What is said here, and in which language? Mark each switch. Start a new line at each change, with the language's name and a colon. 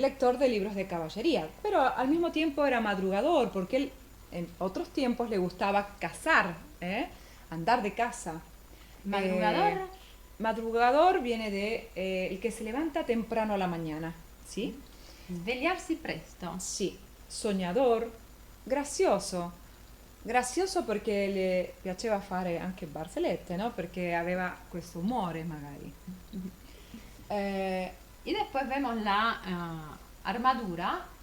Spanish: Lector de libros de caballería. Pero al mismo tiempo era madrugador, porque él en otros tiempos le gustaba cazar, andar de caza. Madrugador. Madrugador viene de el que se levanta temprano a la mañana, ¿sí?
Italian: Svegliarsi presto. Sì, sognador, grazioso. Grazioso perché le piaceva fare anche barzellette, no? Perché aveva questo umore magari.
Spanish: Y después vemos la armadura,